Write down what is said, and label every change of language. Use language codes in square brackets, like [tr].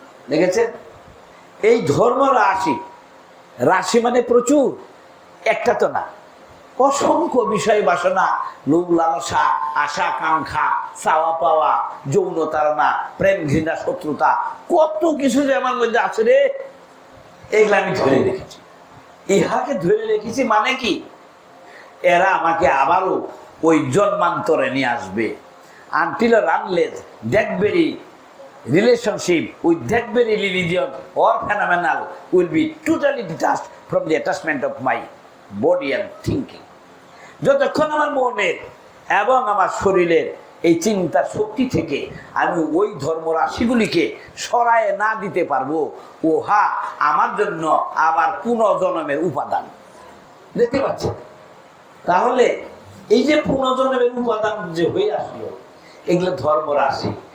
[bn] দেখেছেন, এই ধর্ম রাশি, রাশি মানে প্রচুর, একটা তো না, অসংখ্য বিষয় বাসনা, লোভ লালসা, আশা আকাঙ্ক্ষা, চাওয়া পাওয়া, যৌন তাড়না, প্রেম ঘৃণা, শত্রুতা, কত কিছু যে আমার মধ্যে আছে রে, এগুলো আমি ধরে রেখেছি। ইহাকে ধরে রেখেছি মানে কি? এরা আমাকে আবারও ওই জন্মান্তরে নিয়ে আসবে। [en] Until or unless that very relationship with that very religion or phenomenal will be totally detached from the attachment of my body and thinking. [bn] যতক্ষণ আমার মনের এবং আমার শরীরের এই চিন্তা শক্তি থেকে আমি ওই ধর্ম রাশিগুলিকে সরায় না দিতে পারবো, ওহা আমার জন্য আবার পুনর্জন্মের উপাদান। দেখতে পাচ্ছেন, তাহলে এই যে পুনর্জন্মের উপাদান যে হয়ে আসলো, এগুলো ধর্ম রাশি।